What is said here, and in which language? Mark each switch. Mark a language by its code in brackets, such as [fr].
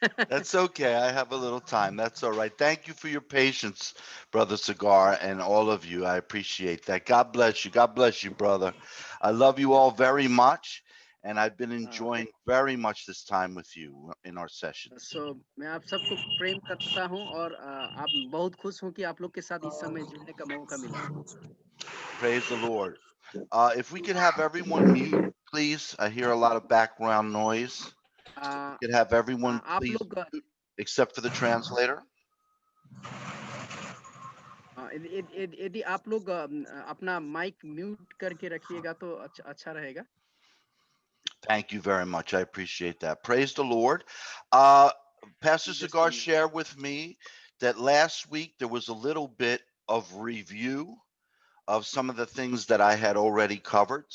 [en] That's okay. I have a little time. That's all right. Thank you for your patience, Brother Cigar, and all of you. I appreciate that. God bless you. God bless you, brother. I love you all very much, and I've been Uh, enjoying very much this time with you in our sessions. [hi] सो मैं आप सबको प्रेम करता हूं और आप बहुत खुश हूं कि आप लोग के साथ इस समय जुड़ने का मौका मिला। [en] Praise the Lord. If we could have everyone mute, please. I hear a lot of background noise. Uh, Could have everyone [hi] आप [en] please [hi] लोग [en] mute, except for the translator. [hi] यदि आप लोग अपना माइक म्यूट करके रखिएगा तो अच्छा रहेगा। [en] Thank you very much. I appreciate that. Praise the Lord. Uh, Pastor just a Cigar minute. shared with me that last week there was a little bit of review of some of the things that I had already covered.